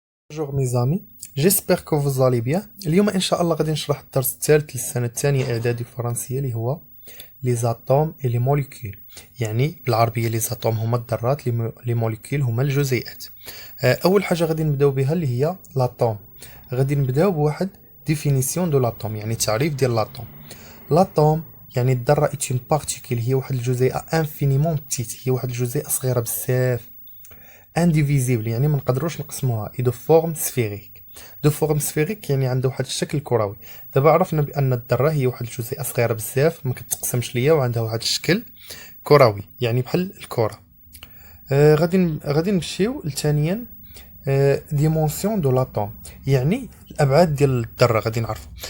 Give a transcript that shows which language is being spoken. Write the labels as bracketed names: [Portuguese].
[French] Bonjour mes amis, j'espère que vous allez bien. [Arabic] اليوم إن شاء الله غادي نشرح الدرس الثالث للسنة الثانية إعدادي فرنسية اللي هو [French] les atomes et les molécules. [Arabic] يعني بالعربية [French] les atomes [Arabic] هما الذرات، [French] les molécules [Arabic] هما الجزيئات. أول حاجة غادي نبداو بها اللي هي l'atome. غادي نبداو بواحد [French] définition de l'atome، [Arabic] يعني تعريف ديال l'atome. L'atome يعني الذرة [French] est une particule، [Arabic] هي واحد الجزيئة [French] infiniment petite، [Arabic] هي واحد الجزيئة صغيرة بزاف. [French] indivisible [Arabic] يعني ما نقدروش نقسموها، [French] et de forme sphérique. de forme sphérique [Arabic] يعني عنده واحد الشكل كروي. دابا عرفنا بان الذره هي واحد الجزيئه صغيره بزاف ما كتقسمش ليا وعندها واحد الشكل كروي يعني بحال الكره. غادي نمشيو لثانيا ديمونسيون دو لاتوم، يعني الابعاد ديال الذره غادي نعرفوا.